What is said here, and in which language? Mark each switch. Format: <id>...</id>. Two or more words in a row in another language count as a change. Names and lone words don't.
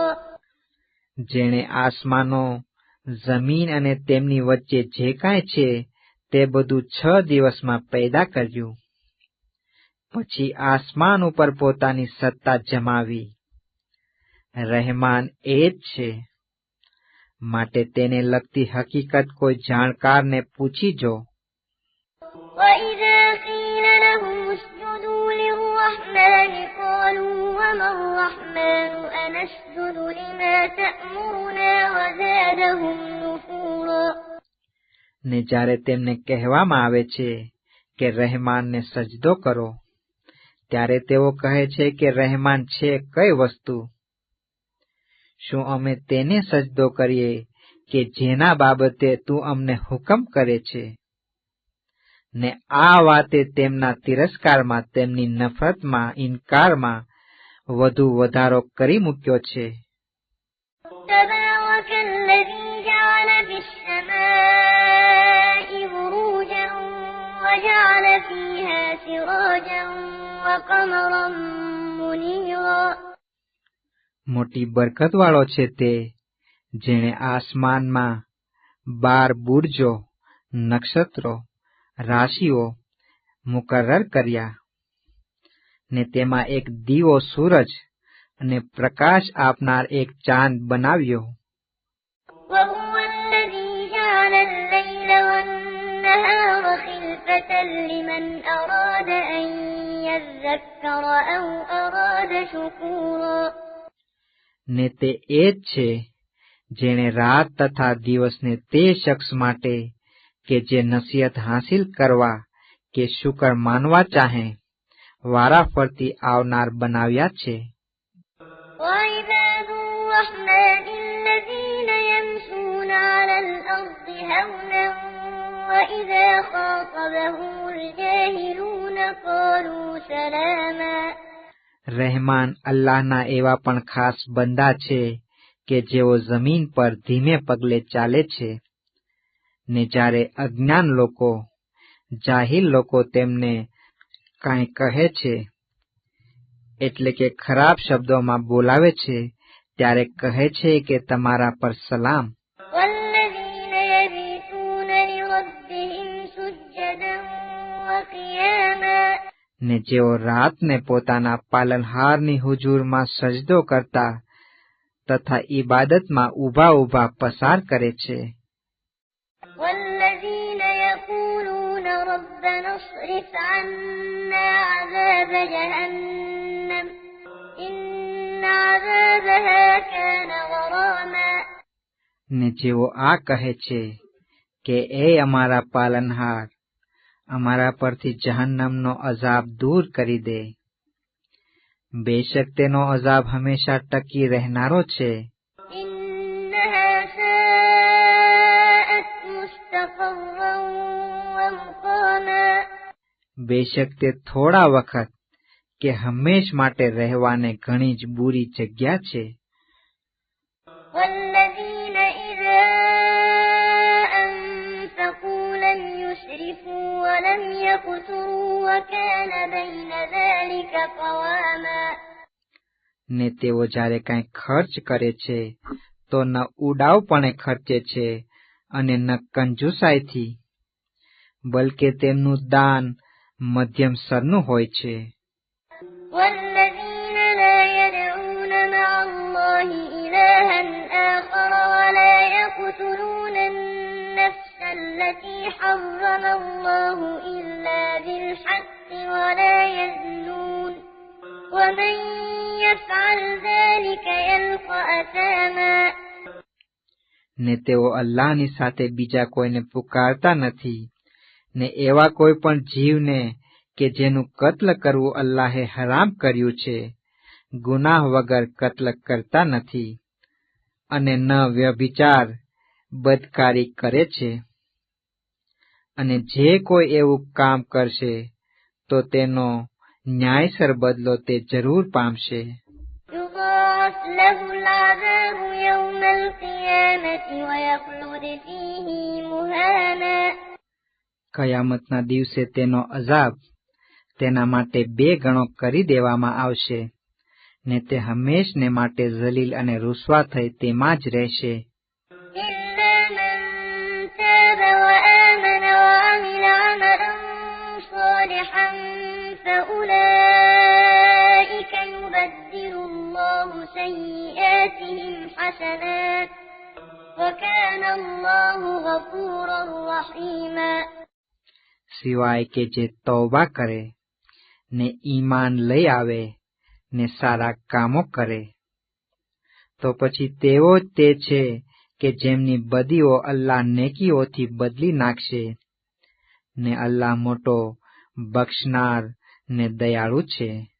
<gu>જેણે આસમાનો, જમીન અને તેમની વચ્ચે જે કાંઈ છે તે બધું 6 દિવસમાં પેદા કર્યું. પછી આસમાન ઉપર પોતાની સત્તા જમાવી. રહેમાન એ જ છે, માટે તેને લગતી હકીકત કોઈ જાણકારને પૂછી જો.</gu> <ar>وإذا قيل لهم اسجدوا للرحمن قالوا وما الرحمن أنسجد لما تأمرنا وزادهم نفورا.</ar> <gu>ને જ્યારે તેમને કહેવામાં આવે છે કે રહેમાનને સજદો કરો, ત્યારે તેઓ કહે છે કે રહેમાન છે કઈ વસ્તુ? શું અમે તેને સજદો કરીએ કે જેના બાબતે તું અમને હુકમ કરે છે? ને આ વાતે તેમના તિરસ્કારમાં, તેમની નફરતમાં, ઇનકારમાં વધુ વધારો કરી મૂક્યો છે.</gu> <ar>تبارك الذي جعل في السماء بروجا وجعل فيها سراجا وقمرا منيرا.</ar> <gu>મોટી બરકતવાળો છે તે જેણે આસમાનમાં 12 બુર્જો, નક્ષત્રો, રાશિઓ મુકર્રર કર્યા, ને તેમાં એક દીવો સૂરજ અને પ્રકાશ આપનાર એક ચાંદ બનાવ્યો.</gu> <ar>وهو الذي جعل الليل والنهار خلفة لمن أراد أن يذكر أو أراد شكورا.</ar> <gu>ને તે એ જ છે જેણે રાત તથા દિવસને તે શખ્સ માટે કે જે નસીહત હાંસિલ કરવા કે શુકર માનવા ચાહે વારાફરતી આવનાર બનાવ્યા છે.</gu> <ar>وعباد الرحمن الذين يمشون على الأرض هونا وإذا خاطبهم الجاهلون قالوا سلاما.</ar> <gu>રહેમાન અલ્લાહના એવા પણ ખાસ બંદા છે કે જેઓ જમીન પર ધીમે પગલે ચાલે છે, ને જ્યારે અજ્ઞાન લોકો, જાહિલ લોકો તેમને કાંઈ કહે છે, એટલે કે ખરાબ શબ્દોમાં બોલાવે છે, ત્યારે કહે છે કે તમારા પર સલામ.</gu> <ar>والذين يبيتون لربهم سجدا وقياما.</ar> <gu>ને જેઓ રાતને પોતાના પાલનહારની હુજુરમાં સજદો કરતા તથા ઈબાદતમાં ઊભા ઊભા પસાર કરે છે.</gu> <ar>والذين يقولون ربنا اصرف عنا عذاب جهنم إن عذابها كان غراما.</ar> <gu>ને જેઓ આ કહે છે કે એ અમારા પાલનહાર, અમારા પરથી જહન્નમનો અઝાબ દૂર કરી દે. બેશક તેનો અઝાબ હંમેશા ટકી રહેનારો છે.</gu> <ar>إنها ساءت مستقرا ومقاما.</ar> <gu>બેશક તે થોડા વખત કે હંમેશ માટે રહેવાને ઘણી જ બુરી જગ્યા છે.</gu> <ar>والذين إذا أنفقوا لم يسرفوا ولم يقتروا وكان بين ذلك قواما.</ar> <gu>ને તેઓ જ્યારે કાંઈ ખર્ચ કરે છે તો ન ઉડાવપણે ખર્ચે છે અને ન કંજુસાઈથી, બલકે તેમનું દાન મધ્યમ સરનું હોય છે.</gu> <ar>والذين لا يدعون مع الله إلها آخر ولا يقتلون النفس التي حرم الله إلا بالحق ولا يزنون ومن يفعل ذلك يلقى أثاما.</ar> <gu>ને તેઓ અલ્લાહની સાથે બીજા કોઈને પુકારતા નથી, ને એવા કોઈ પણ જીવને કે જેનું કત્લ કરવું અલ્લાહે હરામ કર્યું છે, ગુનાહ વગર કત્લ કરતા નથી, અને ન વ્યભિચાર, બદકારી કરે છે. અને જે કોઈ એવું કામ કરશે તો તેનો ન્યાયસર બદલો તે જરૂર પામશે.</gu> <ar>يضاعف له العذاب يوم القيامة ويخلد فيه مهانا.</ar> <gu>કયામતના દિવસે તેનો અઝાબ તેના માટે 2 ગણો કરી દેવામાં આવશે ને તે હંમેશને માટે ઝલીલ અને રુસવા થઈ તેમાં જ રહેશે.</gu> <ar>إلا من تاب وآمن وعمل عملا صالحا فأولئك يبدل الله سيئاتهم حسنات وكان الله غفورا رحيما.</ar> <gu>સિવાય કે જે તૌબા કરે ને ઈમાન લઈ આવે ને સારા કામો કરે તો પછી તેઓ જ તે છે કે જેમની બદીઓ અલ્લાહ નેકીઓથી બદલી નાખશે ને અલ્લાહ મોટો બક્ષનાર ને દયાળુ છે.</gu>